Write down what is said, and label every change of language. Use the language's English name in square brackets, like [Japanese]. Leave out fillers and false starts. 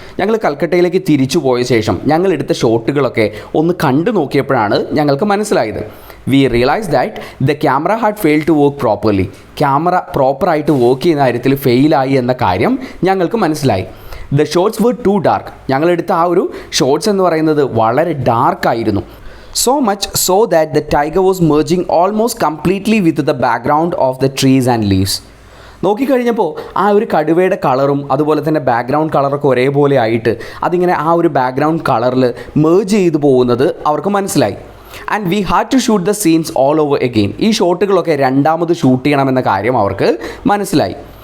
[Malayalam] ഞങ്ങൾ കൽക്കട്ടയിലേക്ക് തിരിച്ചു പോയ ശേഷം ഞങ്ങൾ എടുത്ത ഷോട്ടുകളൊക്കെ ഒന്ന് കണ്ടു നോക്കിയപ്പോഴാണ് ഞങ്ങൾക്ക് മനസ്സിലായത്. [English] We realise that the camera had fail to work properly. [Malayalam] Camera പ്രോപ്പറായിട്ട് വർക്ക് ചെയ്യുന്ന കാര്യത്തിൽ ഫെയിലായി എന്ന കാര്യം ഞങ്ങൾക്ക് മനസ്സിലായി. [English] The shots were too dark. [Malayalam] ഞങ്ങളെടുത്ത ആ ഒരു ഷോട്ട്സ് എന്ന് പറയുന്നത് വളരെ ഡാർക്കായിരുന്നു. [English] So much so that the tiger was merging almost completely with the background of the trees and leaves. [Malayalam] നോക്കിക്കഴിഞ്ഞപ്പോൾ ആ ഒരു കടുവയുടെ കളറും അതുപോലെ തന്നെ ബാക്ക്ഗ്രൗണ്ട് കളറൊക്കെ ഒരേപോലെ ആയിട്ട് അതിങ്ങനെ ആ ഒരു ബാക്ക്ഗ്രൗണ്ട് കളറിൽ മേർജ് ചെയ്തു പോകുന്നത് അവർക്ക് മനസ്സിലായി. [English] And we had to shoot the scenes all over again. [Malayalam] ഈ ഷോട്ടുകളൊക്കെ രണ്ടാമത് ഷൂട്ട് ചെയ്യണമെന്ന കാര്യം അവർക്ക് മനസ്സിലായി.